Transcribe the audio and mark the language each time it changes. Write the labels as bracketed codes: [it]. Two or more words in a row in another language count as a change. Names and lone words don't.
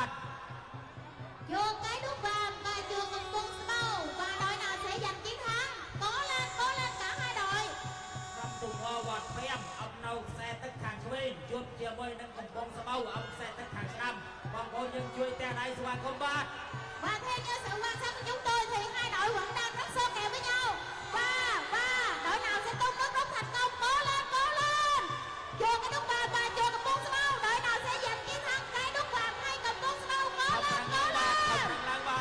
[vi] Chùa Cái Đuốc Vàm và chùa Cầm Bung Spo và đội nào sẽ giành chiến thắng? Cố lên cả hai đội. [km] ក្រុមទូមួវត្ត5អំណោខ្សែទឹកខាងឆ្វេងជួបជាមួយនឹងកំពង់ស្បូវអំខ្សែទឹកខាងស្ដាំបងប្អូនយើងជួយទាំងដៃស្វាគមន៍បាទ [vi] Và theo như sự quan sát của chúng tôi thì hai đội vẫn đang rất xô kèo với nhau. Và đội nào sẽ tung nước rút thành công? Cố lên. Chùa Cái Đuốc Vàm và chùa Cầm Bung Spo đội nào sẽ giành chiến thắng? Cái Đuốc Vàm hay Cầm Bung Spo? Cố lên. [km] ឡើងបាទ